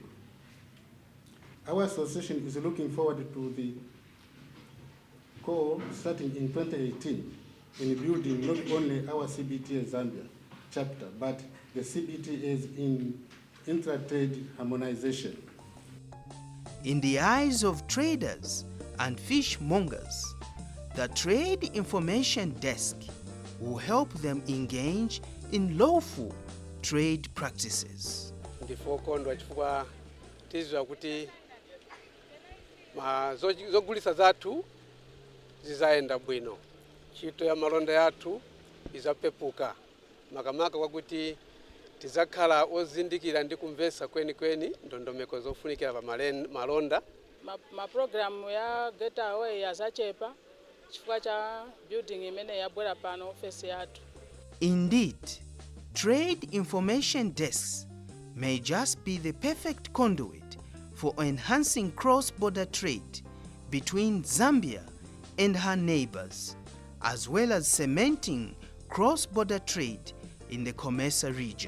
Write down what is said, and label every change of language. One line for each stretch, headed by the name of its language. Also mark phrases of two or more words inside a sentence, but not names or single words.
English: Our association is looking forward to the call starting in 2018 in building not only our CBTA Zambia chapter, but the CBTAs in intra-trade harmonization. In the eyes of traders and fishmongers, the Trade Information Desk will help them engage in lawful trade practices.
Nyanja: Ndifokondwa chifukwa tizwa kuti zogulisa zathu zizaenda bwino, ntchito ya malonda yathu izapepuka, makamaka kwakuti tizakhala ozindikira ndi kumvesa kwenikweni ndondomeko zofunikira pa malonda. Programu ya Get Away yazachepa chifukwa cha building imene yabwera pano office yathu.
English: Indeed, trade information desks may just be the perfect conduit for enhancing cross-border trade between Zambia and her neighbors, as well as cementing cross-border trade in the COMESA region.